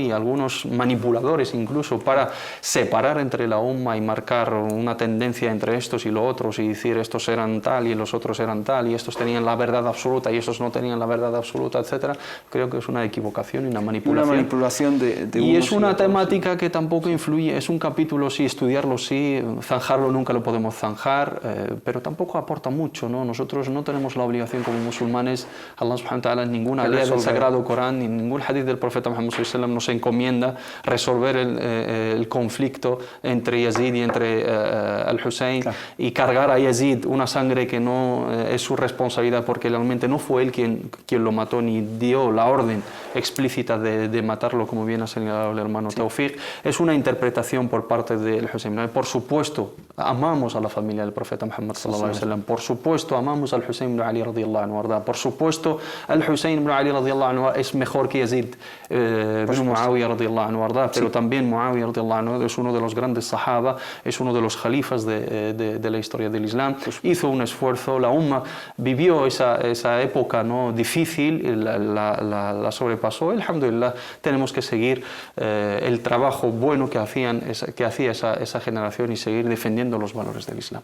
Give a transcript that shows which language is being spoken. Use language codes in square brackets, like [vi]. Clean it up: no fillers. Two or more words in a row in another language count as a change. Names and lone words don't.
[es] Y algunos manipuladores incluso, para separar entre la umma y marcar una tendencia entre estos y los otros, y decir estos eran tal y los otros eran tal, y estos tenían la verdad absoluta y estos no tenían la verdad absoluta, etcétera. Creo que es una equivocación y una manipulación. Una manipulación de y es una temática que tampoco influye, es un capítulo sí, estudiarlo sí, zanjarlo nunca lo podemos zanjar, pero tampoco aporta mucho, ¿no? Nosotros no tenemos la obligación como musulmanes, Allah [ar] سبحانه وتعالى [es] en ninguna ley del Sagrado Corán ni en ningún hadith del profeta Muhammad [ar] صلى الله عليه وسلم [es] nos encomienda resolver el conflicto entre Yazid y entre al-Hussein, claro, y cargar a Yazid una sangre que no es su responsabilidad, porque realmente no fue él quien lo mató, ni dio la orden explícita de matarlo, como bien ha señalado el hermano Tawfiq. Es una interpretación por parte del Hussein. Por supuesto, amamos a la familia del profeta Muhammad [ar] صلى الله عليه وسلم. [es] Por supuesto, amamos al Hussein ibn Ali [ar] رضي الله عنه [es] arda. Por supuesto, al Hussein ibn Ali [ar] رضي الله عنه [es] es mejor que Yazid ibn Muawiyah [ar] رضي الله عنه [es] arda, pero también Muawiyah [ar] رضي الله عنه [es] es uno de los grandes sahaba, es uno de los jalifas de la historia del Islam. Hizo un esfuerzo, la umma vivió esa época, ¿no? difícil, la sobrepasó. Alhamdulillah, tenemos que seguir el trabajo bueno que hacía esa generación y seguir defendiendo los valores del Islam.